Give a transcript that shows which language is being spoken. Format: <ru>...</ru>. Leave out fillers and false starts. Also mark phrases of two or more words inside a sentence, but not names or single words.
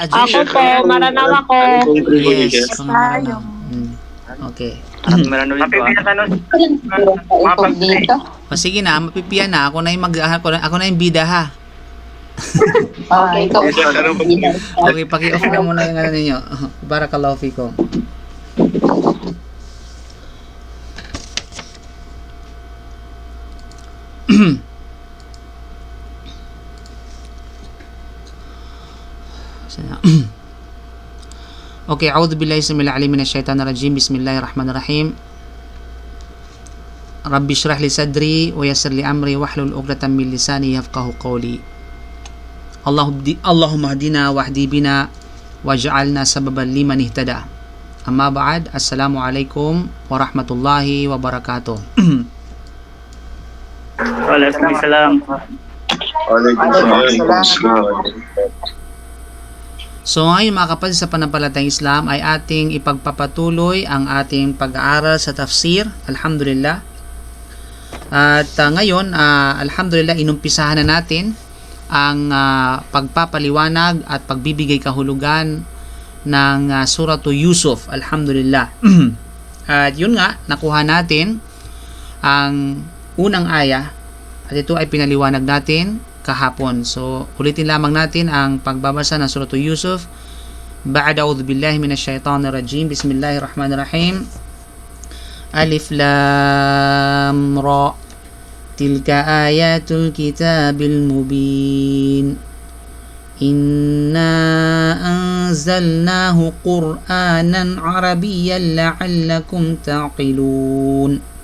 <tl>Ako po, maranaw ako. Yes, mga Maranao. Okay. Maranaw dito. Mapipila ka nun. Dito. O sige na, mapipiyan na. Ako na yung ako na yung bida ha. Ikaw. Okay, paki-off na muna yung ano ninyo.</tl> <ar>بارك الله فيكم. Okay, أعوذ بالله السميع العليم من الشيطان الرجيم. بسم الله الرحمن الرحيم رب اشرح لي صدري ويسر لي أمري واحلل عقدة من لساني يفقهوا قولي. اللهم اهدنا واهد بنا واجعلنا سببا لمن اهتدى. أما بعد. السلام عليكم ورحمة الله وبركاته. Waalaikumsalam.</ar> <tl>So ngayon mga kapatid sa panampalatayang Islam ay ating ipagpapatuloy ang ating pag-aaral sa tafsir. Alhamdulillah. At ngayon, alhamdulillah, inumpisahan na natin ang pagpapaliwanag at pagbibigay kahulugan ng suratu Yusuf. Alhamdulillah. At yun nga, nakuha natin ang unang aya at ito ay pinaliwanag natin kahapon. So, ulitin lamang natin ang pagbabasa ng suratu Yusuf.</tl> <ar>بعد أعوذ بالله من الشيطان الرجيم بسم الله الرحمن الرحيم. ألف لام راء. تلك آيات الكتاب المبين. إنا أنزلناه قرآنا عربيا لعلكم تعقلون.</ar>